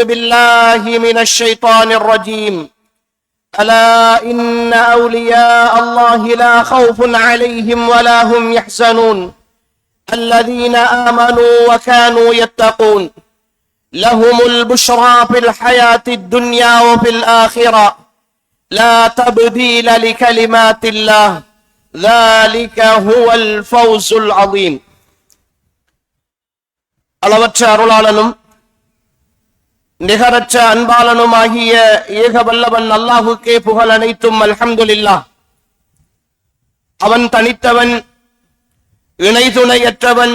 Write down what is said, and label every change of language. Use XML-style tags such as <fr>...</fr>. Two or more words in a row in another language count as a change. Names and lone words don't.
<ar>بالله من الشيطان الرجيم ألا إن أولياء الله لا خوف عليهم ولا هم يحزنون الذين آمنوا وكانوا يتقون لهم البشرى في الحياة الدنيا وفي الآخرة لا تبديل لكلمات الله ذلك هو الفوز العظيم.</ar> <ta>அளவற்ற அருளாளனும் நிகரற்ற அன்பாளனுமாகிய ஏக வல்லவன் அல்லாஹுக்கே புகழ் அனைத்தும் அல்ஹம்துலில்லாஹ். அவன் தனித்தவன், இணை துணையற்றவன்.</ta>